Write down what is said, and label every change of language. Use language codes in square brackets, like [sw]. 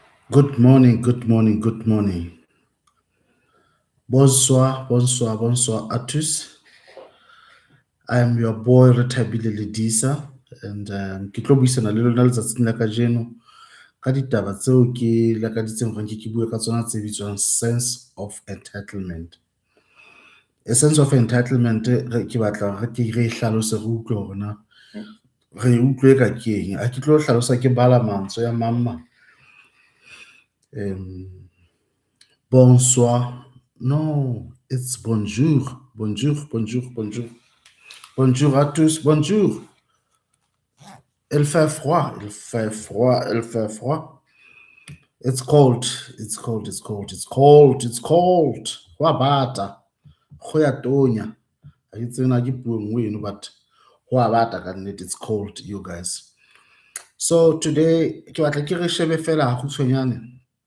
[en] Good morning, good morning, good morning. [fr] Bonsoir, bonsoir, bonsoir à tous. [en] I am your boy [st] Retha-Billy Lelisa and ke tlo buisana le lona letsatsing la kajeno ka ditaba tseo ke lakaditseng gore ke bue ka tsona tse bitswang [en] sense of entitlement. A sense of entitlement [st] ke batla re hlalose re utlwe gore na re utlwe ka ke eng. A ke tlo hlalosa ke bala mantswe ya mamma. [en] Bonsoir. No, it's bonjour. [fr] Bonjour, bonjour, bonjour. Bonjour à tous, bonjour. Il fait froid, il fait froid, il fait froid. [en] It's cold, it's cold, it's cold, it's cold, it's cold. [st] Wa bata. Go ya tonya. A ke tsena ke puong weno but wa bata ka nnete [en] it's cold you guys. So today [st] ke batla ke re shebe fela ha khutshwanyane.